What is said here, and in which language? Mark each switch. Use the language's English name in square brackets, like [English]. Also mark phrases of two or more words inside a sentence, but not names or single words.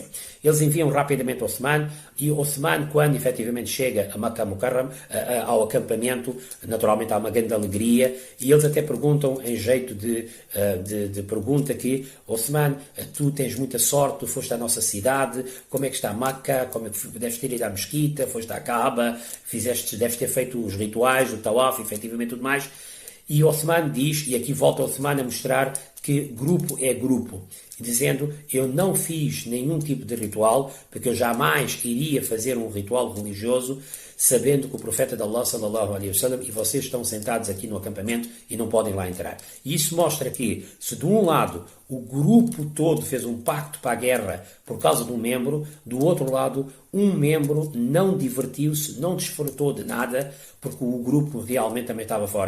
[Portuguese] Eles enviam rapidamente Uthman e Uthman, quando efetivamente chega a Makkah Mukarram, ao acampamento, naturalmente há uma grande alegria e eles até perguntam em jeito de pergunta que Uthman, tu tens muita sorte, tu foste à nossa cidade, como é que está Makkah, como é que deves ter ido à mesquita, foste à Kaaba, deves ter feito os rituais, o tawaf, efetivamente tudo mais. E Uthman diz, e aqui volta Uthman a mostrar que grupo é grupo, dizendo, eu não fiz nenhum tipo de ritual, porque eu jamais iria fazer um ritual religioso, sabendo que o profeta de Allah, [Arabic] صلى الله عليه وسلم, [Portuguese] e vocês estão sentados aqui no acampamento e não podem lá entrar. E isso mostra que, se de um lado o grupo todo fez um pacto para a guerra por causa de um membro, do outro lado, um membro não divertiu-se, não desfrutou de nada, porque o grupo realmente também estava fora.